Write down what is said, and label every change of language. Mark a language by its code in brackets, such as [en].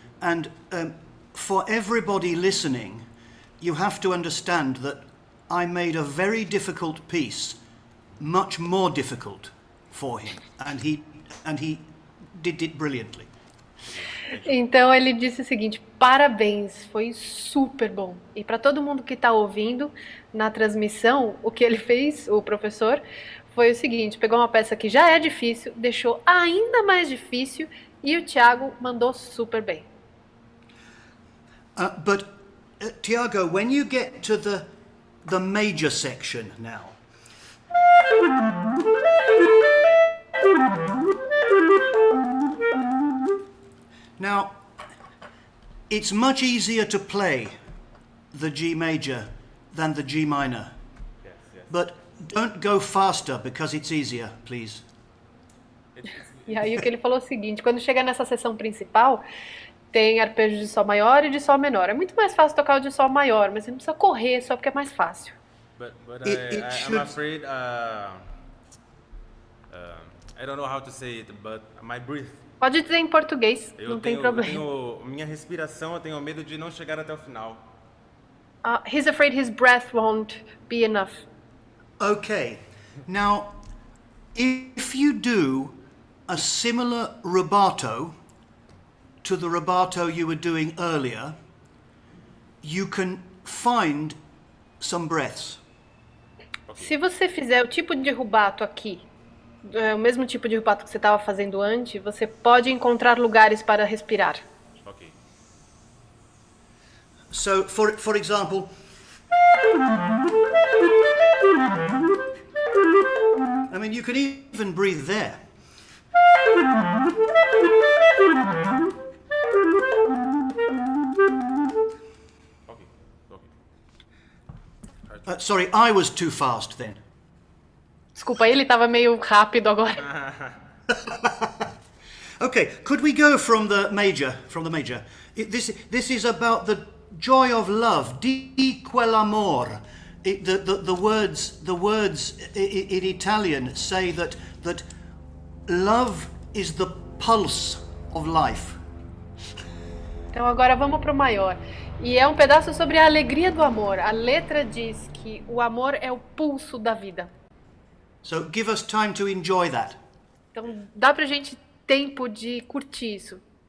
[en] And for everybody listening, you have to understand that I made a very difficult piece much more difficult for him, and he did it brilliantly. [pt] Então ele disse o seguinte: parabéns, foi super bom. E para todo mundo que está ouvindo na transmissão, o que ele fez, o professor, foi o seguinte: pegou uma peça que já é difícil, deixou ainda mais difícil, e o Thiago mandou super bem. [en] But Tiago, when you get to the major section now, now it's much easier to play the G major than the G minor. Yes, yes. But don't go faster because it's easier, please. [pt] E aí o que ele falou é o seguinte: quando chega nessa seção principal, tem arpejos de Sol maior e de Sol menor. É muito mais fácil tocar o de Sol maior, mas você não precisa correr só porque é mais fácil. [en] But should... I'm afraid I don't know how to say it, but my breath. [pt] Pode dizer em português, não tem problema. Minha respiração, eu tenho medo de não chegar até o final. [en] He's afraid his breath won't be enough. Okay. Now, if you do a similar rubato to the rubato you were doing earlier, you can find some breaths. [pt] Se você fizer o tipo de rubato aqui, o mesmo tipo de rubato que você estava fazendo antes, você pode encontrar lugares para respirar. [en] Okay. So, for example, I mean, you can even breathe there. Okay. Sorry, I was too fast then. [pt] Desculpa, ele estava meio rápido agora. [en] Okay, could we go from the major? This is about the joy of love. [it] Di quell'amor. [en] The words in Italian say that love is the pulse of life. [pt] Então agora vamos para o maior. E é um pedaço sobre a alegria do amor. A letra diz que o amor é o pulso da vida. [en] So give us time to enjoy that. [pt] Então dá pra gente tempo de curtir isso.